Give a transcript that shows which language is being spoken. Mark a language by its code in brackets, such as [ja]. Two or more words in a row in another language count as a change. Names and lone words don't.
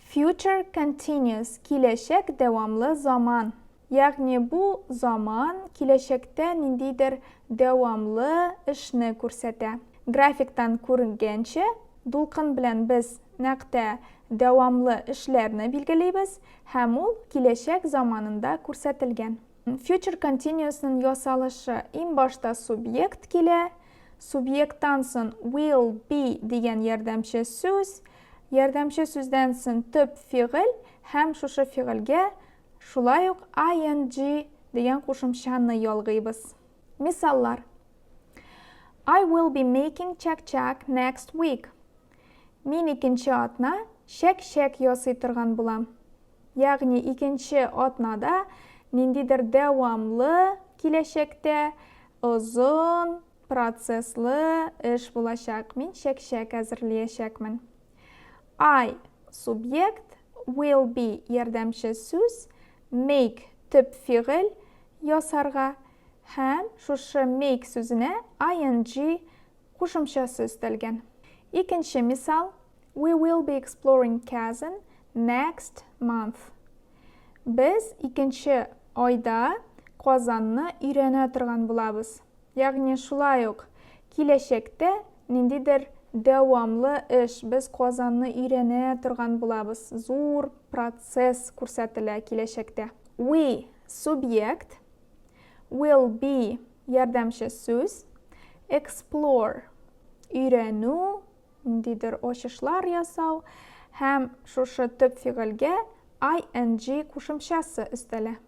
[en] Future continuous, [tt] kиләчәк дәвамлы zaman. Ягъни бу zaman киләчәктә ниндидер дәвамлы эшне күрсәтә. Графиктан күренгәнчә, дулкын белән без нәкътә дәвамлы эшләрне билгеләйбез һәм ул киләчәк заманында күрсәтелгән. Future continuous'ның ясалышы иң башта субъект килә, субъекттан соң [en] will be [tt] дигән ярдәмче сүз, ярдәмче сүздән соң төп фигыль һәм шушы фигылгә шулай ук ing дигән кушымчаны ялгыйбыз. Мисаллар. [en] I will be making чак-чак next week. [tt] Мин икенче атна чәк-чәк ясый торган булам. Ягъни икенче атнада ниндидер дәвамлы киләчәктә озын процесслы эш булачак. Мин чәк-чәк әзерләячәкмен. I субъект, [en] will be [tt] ярдәмче сүз, make төп фигыль ясарга һәм шушы make сүзенә ing кушымчасы өстәлгән. Икенче мисал. [en] We will be exploring Kazan next month. [tt] Без икенче айда Казанны өйрәнә торган булабыз. Ягъни шулай ук киләчәктә ниндидер дәвамлы эш, без Казанны өйрәнә торган булабыз. Зур процесс күрсәтелә киләчәктә. We субъект, [en] will be [tt] ярдәмче сүз, explore өйрәнү, ниндидер ачышлар ясау һәм шушы төп фигылгә ing кушымчасы өстәлә.